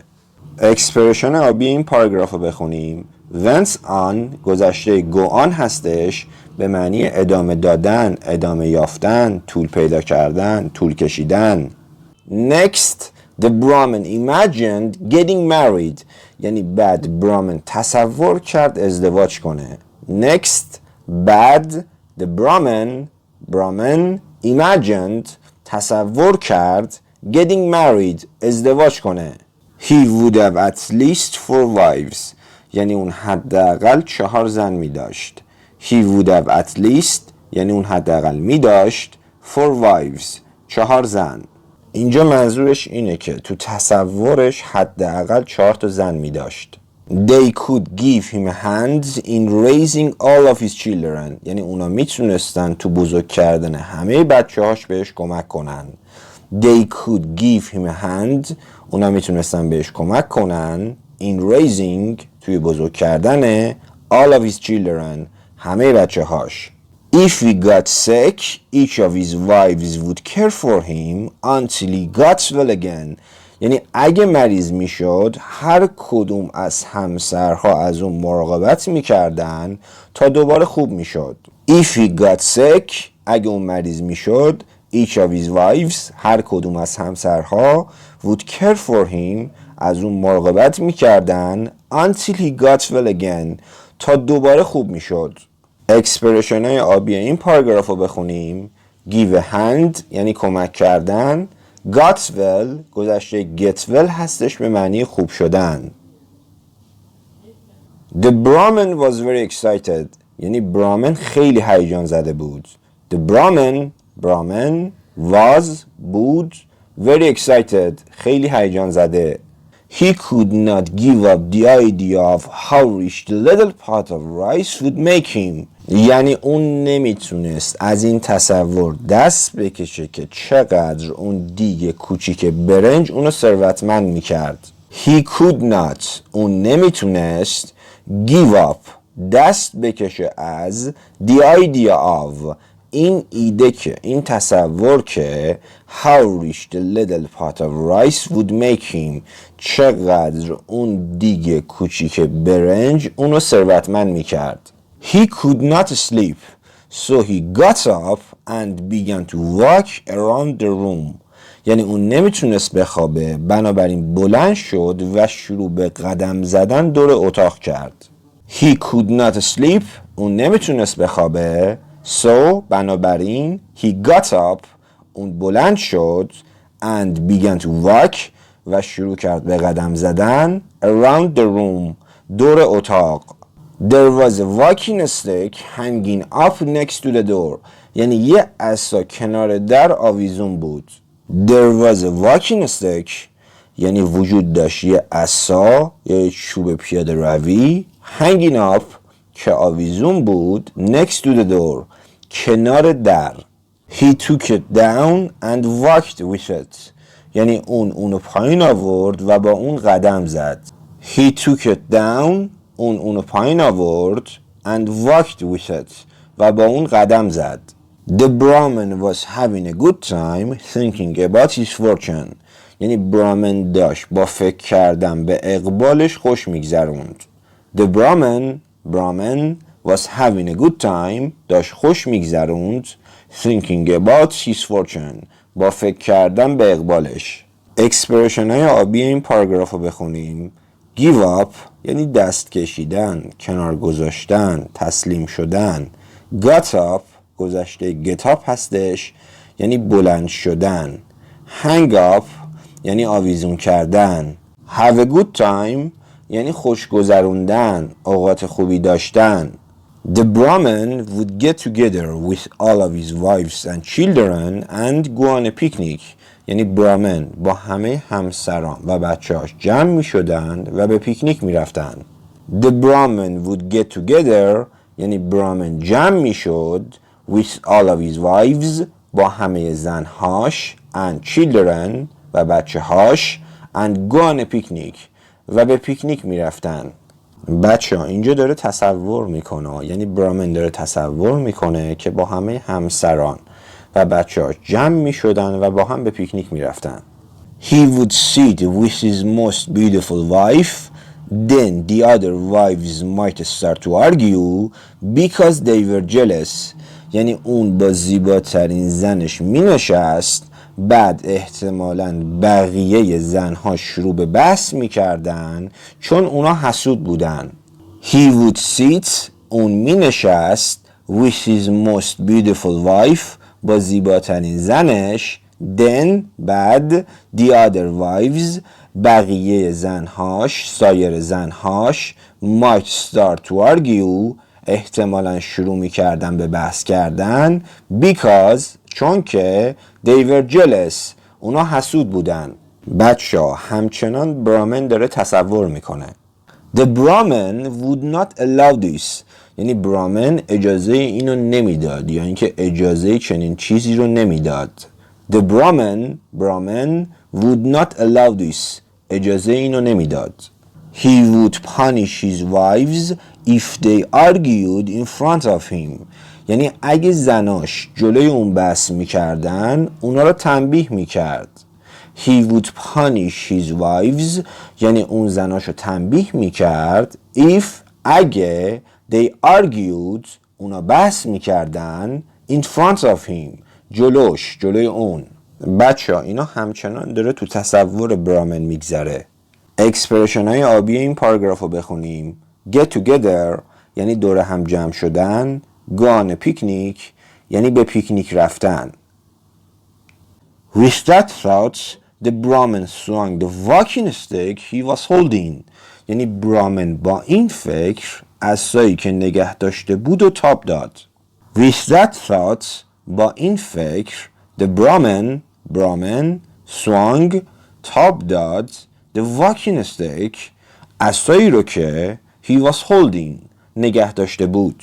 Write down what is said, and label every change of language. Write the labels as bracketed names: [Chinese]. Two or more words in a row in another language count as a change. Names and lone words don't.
[Persian] اکسپرشن آبی این پاراگراف رو بخونیم. [English] went on [Persian] گذشته [English] go on [Persian] هستش به معنی ادامه دادن، ادامه یافتن، طول پیدا کردن، طول کشیدن. [English] next the Brahmin imagined getting married [Persian] یعنی بعد برامن تصور کرد ازدواج کنه. [English] next بعد the Brahmin imagined [Persian] تصور کرد [English] getting married [Persian] ازدواج کنه. [English] He would have at least 4 wives [Persian] یعنی اون حداقل 4 زن می داشت. [English] He would have at least [Persian] یعنی اون حداقل می داشت [English] 4 wives [Persian] 4 زن. اینجا منظورش اینه که تو تصورش حداقل 4 تا زن می داشت. [English] They could give him a hand in raising all of his children [Persian] یعنی اونا میتونستن تو بزرگ کردن همه بچه‌هاش بهش کمک کنن. [English] They could give him a hand [Persian] اونا میتونستن بهش کمک کنن [English] in raising [Persian] توی بزرگ کردن [English] all of his children [Persian] همه بچه‌هاش. [English] If he got sick, each of his wives would care for him until he got well again. [Persian] یعنی اگه مریض میشد هر کدوم از همسرها از اون مراقبت میکردن تا دوباره خوب میشد. [English] If he got sick [Persian] اگه اون مریض میشد [English] each of his wives [Persian] هر کدوم از همسرها [English] would care for him [Persian] از اون مراقبت میکردن [English] until he got well again [Persian] تا دوباره خوب میشد. اکسپرشن های آبی این پاراگراف رو بخونیم. [English] give a hand [Persian] یعنی کمک کردن. [English] got well [Persian] گذشته [English] get well [Persian] هستش به معنی خوب شدن. [English] The Brahmin was very excited [Persian] یعنی برامن خیلی هیجان زده بود. [English] The Brahmin was بود very excited [Persian] خیلی هیجان زده. [English] He could not give up the idea of how rich the little pot of rice would make him [Persian] یعنی اون نمیتونست از این تصور دست بکشه که چقدر اون دیگ کوچیک برنج اونو ثروتمند میکرد. [English] He could not [Persian] اون نمیتونست [English] give up [Persian] دست بکشه از [English] the idea of [Persian] این ایده که این تصور که [English] how rich the little pot of rice would make him [Persian] چقدر اون دیگ کوچیک برنج اونو ثروتمند میکرد. [English] He could not sleep so he got up and began to walk around the room [Persian] یعنی اون نمیتونست بخوابه بنابراین بلند شد و شروع به قدم زدن دور اتاق کرد. [English] He could not sleep [Persian] اون نمیتونست بخوابه [English] so بنابراین he got up [Persian] اون بلند شد [English] and began to walk [Persian] و شروع کرد به قدم زدن [English] around the room [Persian] دور اتاق. [English] There was a walking stick hanging up next to the door [Persian] یعنی یه عصا کنار در آویزون بود. [English] There was a walking stick [Persian] یعنی وجود داشت یه عصا یا چوب پیاده روی [English] hanging up [Persian] که آویزون بود [English] next to the door [Persian] کنار در. [English] He took it down and walked with it [Persian] یعنی اونو پایین آورد و با اون قدم زد. [English] He took it down [Persian] اونو پایین آورد [English] and walked with it [Persian] و با اون قدم زد. [English] The Brahmin was having a good time thinking about his fortune [Persian] یعنی برامن داشت با فکر کردن به اقبالش خوش میگذروند. [English] The Brahmin was having a good time [Persian] داشت خوش میگذروند [English] thinking about his fortune [Persian] با فکر کردن به اقبالش. اکسپرشن های آبی این پاراگراف رو بخونیم. [English] give up [Persian] یعنی دست کشیدن، کنار گذاشتن، تسلیم شدن. [English] got up [Persian] گذشته [English] get up [Persian] هستش یعنی بلند شدن. [English] hang up [Persian] یعنی آویزون کردن. [English] have a good time [Persian] یعنی خوش گذروندن، اوقات خوبی داشتن. [English] The Brahmin would get together with all of his wives and children and go on a picnic [Persian] یعنی برامن با همه همسران و بچه‌هاش جمع می شدند و به پیکنیک می رفتند. [English] The Brahmin would get together [Persian] یعنی برامن جمع می شد [English] with all of his wives [Persian] با همه زنهاش [English] and children [Persian] و بچه‌هاش [English] and go on a picnic [Persian] و به پیکنیک می رفتن. بچه ها اینجا داره تصور میکنه یعنی برامن داره تصور میکنه که با همه همسران و بچه ها جمع میشدن و با هم به پیکنیک میرفتن. [English] He would sit with his most beautiful wife then the other wives might start to argue because they were jealous [Persian] یعنی اون با زیباترین زنش مینشست بعد احتمالاً بقیه زنها شروع به بحث میکردن چون اونا حسود بودن. [English] He would sit [Persian] اون مینشست [English] with his most beautiful wife [Persian] با زیباترین زنش then بعد [English] the other wives [Persian] بقیه زنهاش سایر زنهاش [English] might start to argue [Persian] احتمالاً شروع میکردن به بحث کردن because چون که [English] they were jealous [Persian] اونا حسود بودن. بچه ها همچنان برامن داره تصور میکنه. [English] The Brahmin would not allow this [Persian] یعنی برامن اجازه اینو نمیداد یا اینکه اجازه چنین چیزی رو نمیداد. [English] The Brahmin would not allow this [Persian] اجازه اینو نمیداد. [English] He would punish his wives if they argued in front of him [Persian] یعنی اگه زناش جلوی اون بحث میکردن اونا رو تنبیه میکرد. [English] He would punish his wives [Persian] یعنی اون زناش رو تنبیه میکرد [English] if اگه they argued [Persian] اونا بحث میکردن [English] in front of him [Persian] جلوی اون. بچه ها اینا همچنان داره تو تصور برامن میگذره. اکسپرشن های آبی این پاراگراف رو بخونیم. [English] get together [Persian] یعنی دور هم جمع شدن. [English] go on a picnic [Persian] یعنی به پیکنیک رفتن. [English] With that thought, the Brahmin swung the walking stick he was holding. [Persian] یعنی برامن با این فکر عصایی که نگه داشته بود و تاب داد. [English] With that thought, [Persian] با این فکر, [English] the Brahmin swung, [Persian] تاب داد, [English] the walking stick, [Persian] عصایی رو که [English] he was holding, [Persian] نگه داشته بود.